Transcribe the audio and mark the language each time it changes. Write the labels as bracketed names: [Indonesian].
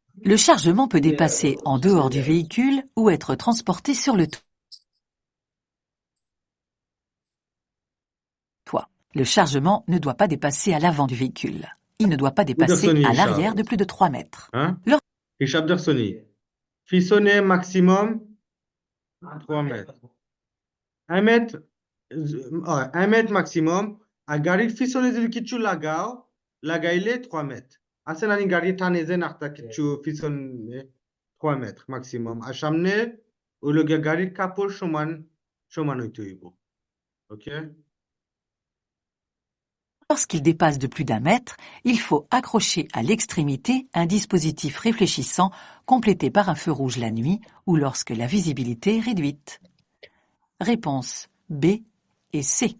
[French] Le chargement peut dépasser en dehors du véhicule ou être transporté sur le toit. Le chargement ne doit pas dépasser à l'avant du véhicule. Il ne doit pas dépasser à l'arrière de plus de 3 mètres. [Bangla] হিসাব দেখছনি? পিছনে [French] maximum 3 mètres. 1 mètre, 1 mètre maximum. [Bangla] আর গাড়ির পিছনে যদি কিছু লাগাইলে 3 mètres. আছে না গাড়ি টানে যে নাকটা কিছু পিছনে 3 mètres maximum. আর সামনে ওই লোকে গাড়ির কাপড় সমান হইতে হইব। OK? [French] Lorsqu'il dépasse de plus d'1 mètre, il faut accrocher à l'extrémité un dispositif réfléchissant complété par un feu rouge la nuit ou lorsque la visibilité est réduite. Réponse B et C.